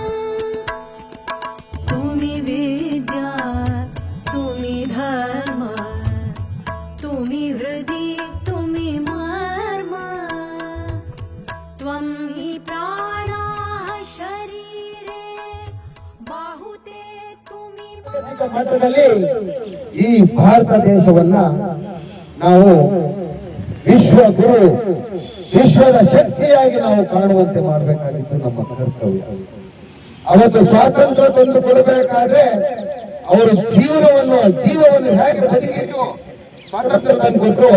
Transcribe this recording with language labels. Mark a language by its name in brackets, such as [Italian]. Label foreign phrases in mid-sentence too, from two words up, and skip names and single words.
[Bangla] তুমি বিদ্যা তুমি ধর্ম তুমি হৃদি তুমি মর্ম [Sanskrit] त्वं हि प्राणाः शरीरे [Bangla] বাহুতে তুমি [Kannada] ಮಟ್ಟದಲ್ಲಿ ಈ ಭಾರತ ದೇಶವನ್ನ ನಾವು ವಿಶ್ವ ಗುರು ವಿಶ್ವದ ಶಕ್ತಿಯಾಗಿ ನಾವು ಕಾಣುವಂತೆ ಮಾಡಬೇಕಾಗಿತ್ತು ನಮ್ಮ ಕರ್ತವ್ಯ. ಅವತ್ತು ಸ್ವಾತಂತ್ರ್ಯ ತಂದು ಕೊಡಬೇಕಾದ್ರೆ ಅವರು ಜೀವವನ್ನು ಹೇಗೆ ಬದಿಗಿಟ್ಟು ಸ್ವಾತಂತ್ರ್ಯ ತಂದು ಕೊಟ್ಟರು.